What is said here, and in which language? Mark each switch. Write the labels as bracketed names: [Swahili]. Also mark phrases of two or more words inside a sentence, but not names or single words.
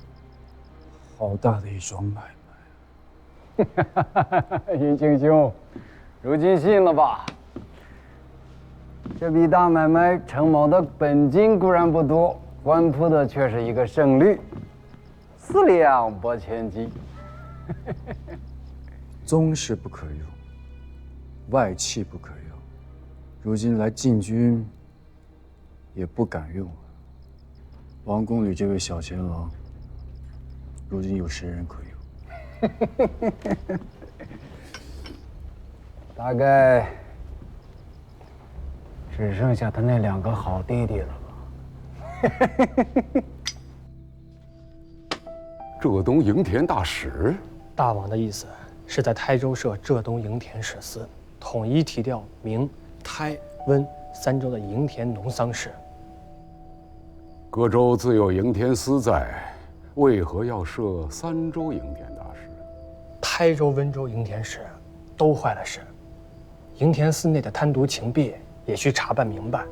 [Chinese] 好大的一樁買賣！雲清兄，如今信了吧？這筆大買賣，程某的本金固然不多，關鋪的卻是一個勝率，4兩撥千騎。宗室不可用，外戚不可用，如今來禁軍，也不敢用了。王宮裡這位小前王，如今有誰人可用？大概只剩下他那2個好弟弟了吧？浙東營田大使，大王的意思是在台州设浙東營田使司，統一提調明、台、溫3州的營田農桑事。各州自有營田司在，為何要設3州營田大使？台州、溫州營田使都壞了事，營田司內的貪瀆情弊也需查辦明白。